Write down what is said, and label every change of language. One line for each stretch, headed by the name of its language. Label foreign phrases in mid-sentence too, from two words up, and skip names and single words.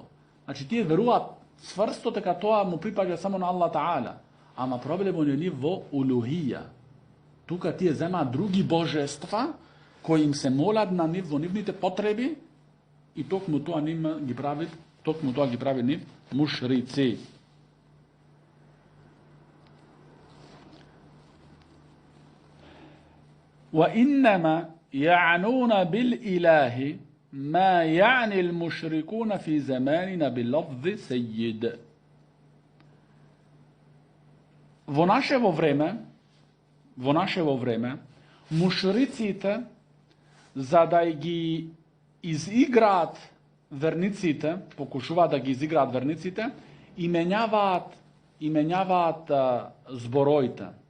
Macedonian: Значи тие веруваат цврсто дека тоа му припаѓа само на Аллах Таала. Ама проблемот е во улухија. Тука тие земаат други божества кои им се молат на нив во нивните потреби и токму тоа ги прави нив мушрици.
Arabic: وإنما يعنون بالإله ما يعني المشركون في زماننا بلفظ سيد.
Macedonian: Во нашево време, мушриците, за да ги изиграат верниците, покушуваат да ги изиграат верниците, и менјаваат збороите.